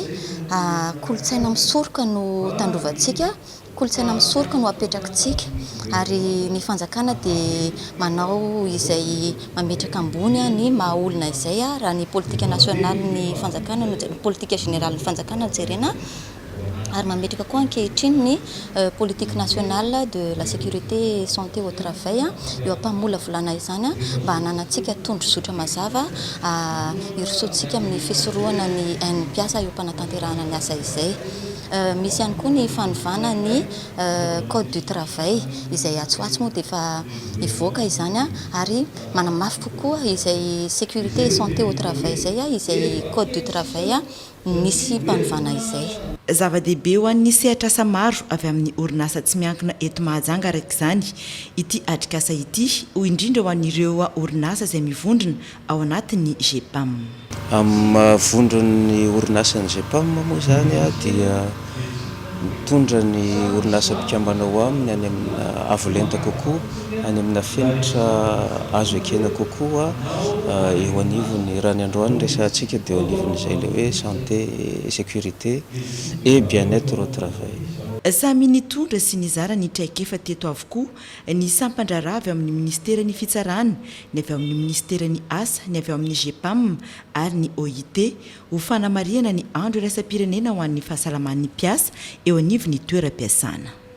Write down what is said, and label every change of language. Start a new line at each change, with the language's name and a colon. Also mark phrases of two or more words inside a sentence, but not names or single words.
Malagasy: kolotsaina misoroka no tandrovantsika kolotsaina misoroka no apetrakitsika ary ny fanjakana dia manao izay mametraka ambony ny mahaolona izay raha ny politika nationale ny fanjakana ny politika générale ny fanjakana jerena ary mametraka koa ankehitriny ny
French: politique nationale de la sécurité et santé au travail
Malagasy: eo ampamola volana izany mba hananantsika tondro zotra mazava hirosoantsika amin'ny fisorohana ny ain'ny mpiasa eo am-panatanterahana ny asa izay misy ihany koa ny fanovana ny
French: code du travail
Malagasy: izay atsoatsy moa dia efa hivoaka izany ary manamafy kokoa izay
French: sécurité et santé au travail
Malagasy: izay izay
French: code du travail
Malagasy: nisy mpanovana izay zava-dehibe ho an'ny sehatra asa maro avy amin'ny orinasa tsy miankina eto Mahajanga araka izany ity atrikasa ity ho indrindra ho an'ireo orinasa izay mivondrona ao anatin'ny GEPAM. Mavondron'ny orinasan'ny GEPAM moa zany dia mitondra ny orinasa mpikambana ao aminy any amina avolenta kokoa any amina fenitra azo ekena kokoa eo anivony raha ny androany resantsika dia eo anivon'izay le hoe
French: santé et sécurité et bien-être au travail.
Malagasy: Samy nitondra sy nizara ny traikefa teto avokoa ny sampandrara avy amin'ny ministera ny fitsarana ny avy amin'ny ministera ny asa ny avy amin'ny GEPAM ary ny OIT ho fanamariana ny andro iraisam-pirenena ho an'ny fahasalaman'ny mpiasa eo anivon'ny toeram-piasana.